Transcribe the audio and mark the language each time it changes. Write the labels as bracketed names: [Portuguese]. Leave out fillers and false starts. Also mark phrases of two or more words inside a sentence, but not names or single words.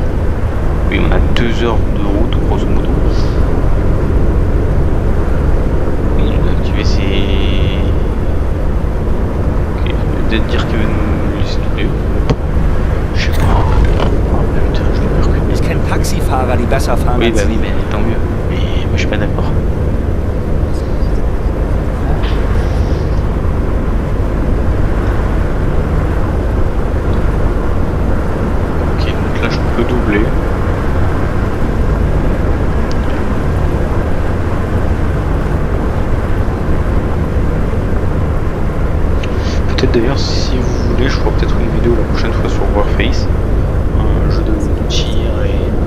[French] Oui, on a 2 heures de route, grosso modo. Oui, je vais activer ces... Ok, je vais peut-être dire qu'il va nous laisser tomber. Je sais pas. Oh putain, je l'ai pas reconnu. [German] Ich kenne Taxifahrer, die besser fahren [French] Oui, [German] als [French] bah [German] Sie. [French] oui, mais tant mieux. Mais moi, je suis pas d'accord. Ok, donc là, je peux doubler. Peut-être d'ailleurs, si vous voulez, je ferai peut-être une vidéo la prochaine fois sur Warface, un jeu de tir et...